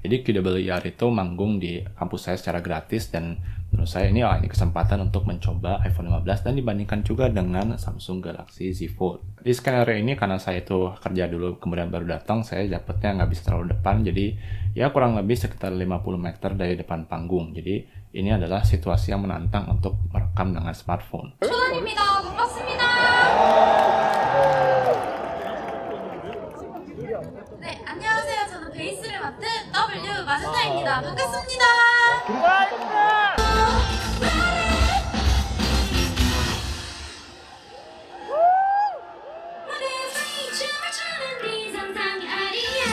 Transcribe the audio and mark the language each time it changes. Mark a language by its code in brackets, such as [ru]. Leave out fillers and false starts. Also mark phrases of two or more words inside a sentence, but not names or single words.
[id] Jadi QWER itu manggung di kampus saya secara gratis dan menurut saya ini kesempatan untuk mencoba iPhone 15 dan dibandingkan juga dengan Samsung Galaxy Z Fold. Di skenario ini karena saya itu kerja dulu kemudian baru datang, saya dapetnya nggak bisa terlalu depan, jadi ya kurang lebih sekitar 50 meter dari depan panggung. Jadi ini adalah situasi yang menantang untuk merekam dengan smartphone. [ko] 초단입니다. 반갑습니다. 네, 안녕하세요. 저는 베이스를 맡은 W 마젠타입니다. 반갑습니다. 춤을 추는 네 상상이 아니야.